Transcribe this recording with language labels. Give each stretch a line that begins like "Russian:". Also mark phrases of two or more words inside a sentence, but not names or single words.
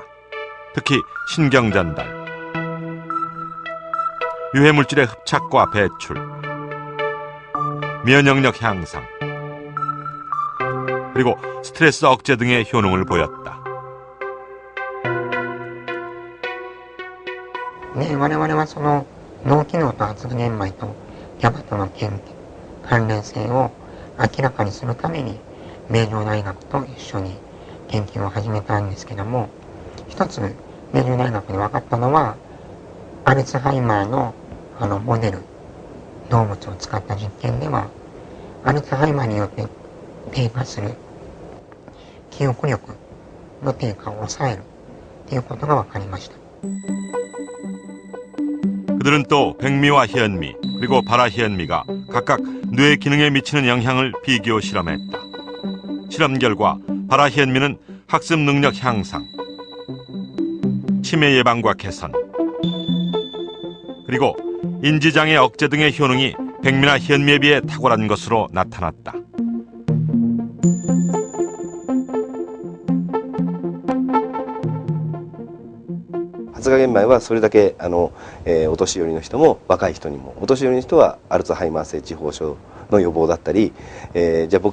Korean: 특히 신경 전달, 유해 물질의 흡착과 배출, 면역력 향상, 그리고 스트레스 억제 등의 효능을 보였다. 네,
Japanese: 我々はその脳機能と発現米とGABAとの関連性を明らかにするために名城大学と一緒に研究を始めたんですけども、一つ名城大学で分かったのはアルツハイマーのモデル動物を使った実験ではアルツハイマーによって低下する記憶力の低下を抑えるということが分かりました。
Korean: 그들은 또 백미와 현미 그리고 바라현미가 각각 뇌 기능에 미치는 영향을 비교 실험했다. 실험 결과 바라현미는 학습 능력 향상, 치매 예방과 개선, 그리고 인지장애 억제 등의 효능이 백미나 현미에 비해 탁월한 것으로 나타났다.
Japanese: 発芽玄米はそれだけお年寄りの人も若い人にも、お年寄りの人はアルツハイマー性痴呆症の予防だったり、じゃあ僕